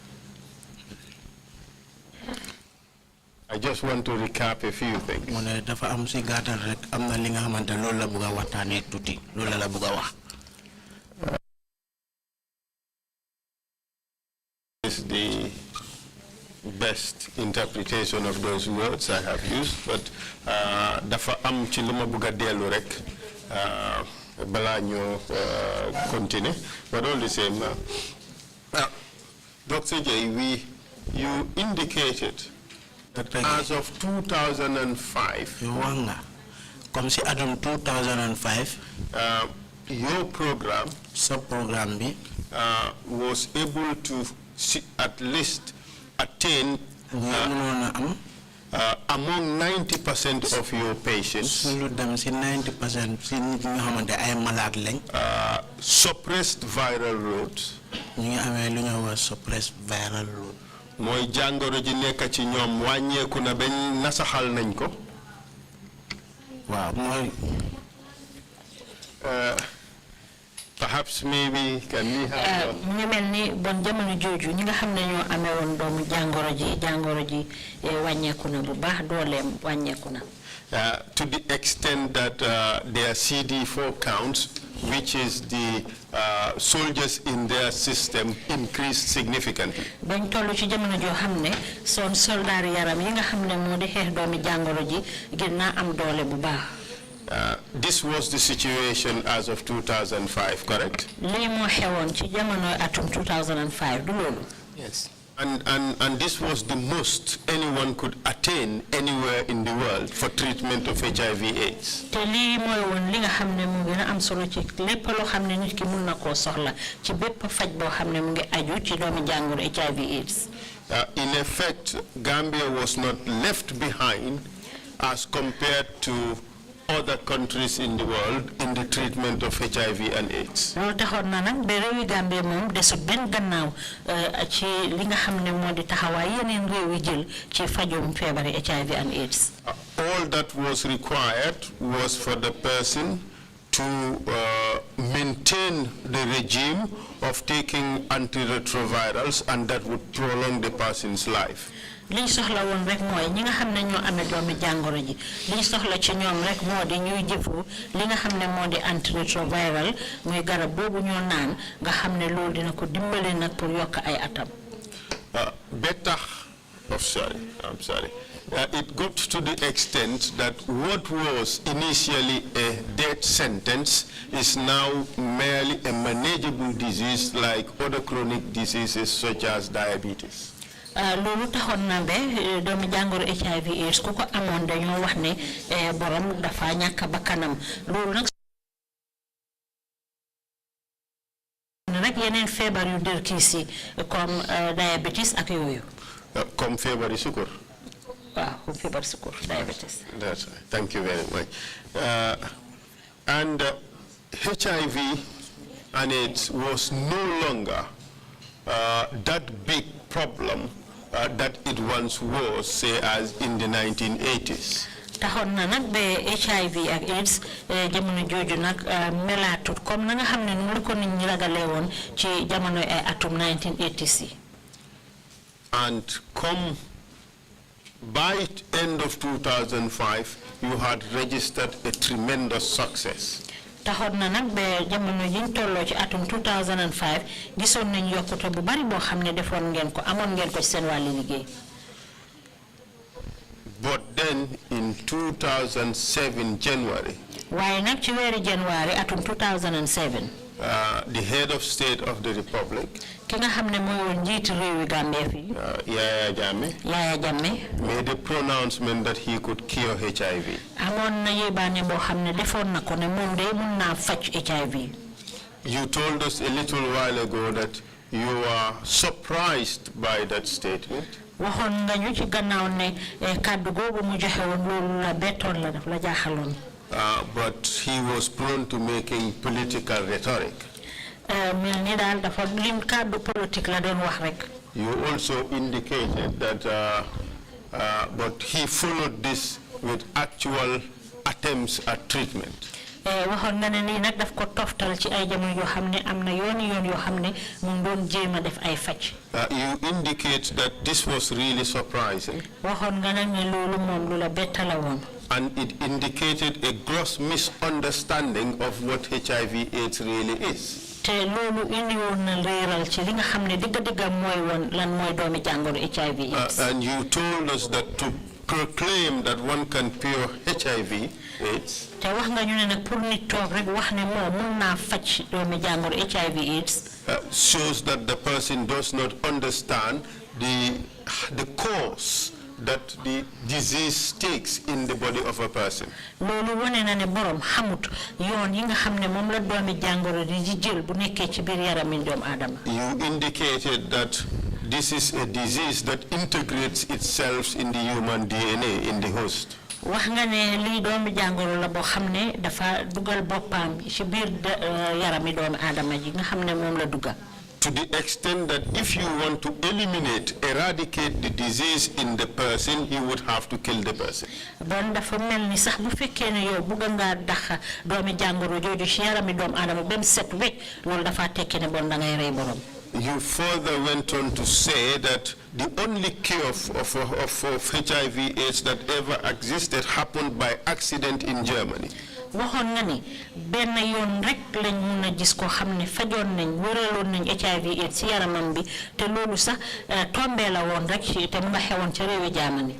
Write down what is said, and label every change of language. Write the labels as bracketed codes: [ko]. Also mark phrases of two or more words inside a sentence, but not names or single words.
[en] Is the best interpretation of those words I have used, but [wo] dafa am ci luma buga delu rek bala ñu continue, [en] but all the same Dr. Jay, you indicated that as of 2005 [fr] comme si [wo] adum 2005 [en] your program was able to at least attain among 90% of your patients suppressed viral loads. [wo] Moy jangoro ji nekk ci ñoom wàññeeku na bañ nasaxal nañ ko. Waaw moy [en] perhaps maybe can we have [wo] ñu melni bon jamono joju ñi nga xamne ñoo amé won doomu jangoro ji wàññeeku na bu baax dooleem wàññeeku na. [en] To the extent that their CD4 counts, which is the soldiers in their system, increased significantly. [wo] Bañ tollu ci jamono jo xamne son soldat yaram yi nga xamne modi xex doomi jangoro ji gëna am doole bu baax. [en] This was the situation as of 2005, correct? [wo] Li mo xewon ci jamono atum 2005 du lolu. [en] Yes. And this was the most anyone could attain anywhere in the world for treatment of HIV/AIDS. [wo] Te li moy won li nga xamne mo gëna am solo ci lepp lo xamne nit ki mën na ko soxla ci bepp faj bo xamne mu ngi aju ci doomi jangoro HIV/AIDS. [en] In effect, Gambia was not left behind as compared to other countries in the world in the treatment of HIV and AIDS. [wo] Lolu taxon na nak be rewi Gambia mom desu ben gannaaw ci li nga xamne modi taxaway yeneen rewi jël ci fajum febari [en] HIV and AIDS. All that was required was for the person to maintain the regime of taking antiretrovirals, and that would prolong the person's life. [wo] Liñ soxla won rek moy ñi nga xamne ñoo amé doomi jangoro ji liñ soxla ci ñoom rek modi ñuy jëfu li nga xamne modi antiretroviral muy garab bobu ñoo naan nga xamne lool dina ko dimbalé nak pour yok ay atam. [en] I'm sorry. It got to the extent that what was initially a death sentence is now merely a manageable disease like other chronic diseases such as diabetes. [wo] Lolu taxon na be doomi jangoro HIV/AIDS ku ko amone dañoo wax ne borom dafa ñaka bakanam lolu nak rek yeneen feebar yu der kiisi comme diabetes ak yoyu comme feebar sukur. Waaw feebar sukur diabetes. [en] That's right. Thank you very much. And HIV and it was no longer that big problem that it once was, say, as in the 1980s. [wo] taxoon na nag ba HIV ak AIDS jamono jooju nag melaatut comme na nga xam ne nu ko nit ñi ragalee woon ci jamono ay atum 1980s. [en] And come by end of 2005, you had registered a tremendous success. [wo] taxoon na nag ba jamono yiñ tolloo ci atum 2005 gisoon nañ yokkute bu bari boo xam ne defoon ngeen ko amoon ngeen ko ci seen wàllu liggéey. [en] But then in 2007 January, [wo] waaye nag ci weeri January atum 2007 [en] the head of state of the republic, [wo] ki nga xam ne mooy woon njiitu réewi Gambia fi [en] Yaya Jammeh, made a pronouncement that he could cure HIV. [wo] amoon na yébaane boo xam ne defoon na ko ne moom de mun naa faj HIV. [en] You told us a little while ago that you were surprised by that statement. [wo] waxoon nga ñu ci gannaaw ne kàddu googu mu joxe woon loolu la bettoon la daf la jaaxaloon. [en] But he was prone to making political rhetoric. [wo] mel ni daal dafa lim kàddu politique la doon wax rek. [en] You also indicated that, but he followed this with actual attempts at treatment. [wo] waxoon nga ne nii nag daf ko toftal ci ay jamono yoo xam ne am na yoon yoo xam ne mu ngi doon jéem a def ay faj. [en] You indicate that this was really surprising. [wo] waxoon nga nag ne loolu moom lu la bettala woon. [en] And it indicated a gross misunderstanding of what HIV/AIDS really is. [wo] te loolu indi woon na leeral ci li nga xam ne digga mooy woon lan mooy doomi jàngoro HIV/AIDS. [en] And you told us that to proclaim that one can cure HIV/AIDS. [wo] te wax nga ñu ne nag pour nit toog rek wax ne moom mun naa faj doomi jàngoro HIV/AIDS. [en] Shows that the person does not understand the cause that the disease takes in the body of a person. [wo] loolu wane na ne borom xamut yoon yi nga xam ne moom la doomi jàngoro di jël bu nekkee ci biir yarami doomu aadama. [en] You indicated that this is a disease that integrates itself in the human DNA in the host. [wo] wax nga ne lii doomi jàngoro la boo xam ne dafa dugal boppam ci biir yarami doomu aadama ji nga xam ne moom la dugal. [en] To the extent that if you want to eradicate the disease in the person, you would have to kill the person. [wo] bon dafa mel ni sax bu fekkee ne yow bëgg nga dax doomi jàngoro jooju ci yarami doomu aadama ba mu set wecc loolu dafa tekki ne bon da ngay rey borom. [en] You further went on to say that the only cure of HIV/AIDS that ever existed happened by accident in Germany. [wo] waxoon nga ni benn yoon rek lañ mun a gis koo xam ne fajoon nañ wëraloon nañ HIV/AIDS ci yaramam bi te loolu sax tombee la woon rek ci te mu nga xewoon ca réewi Germany.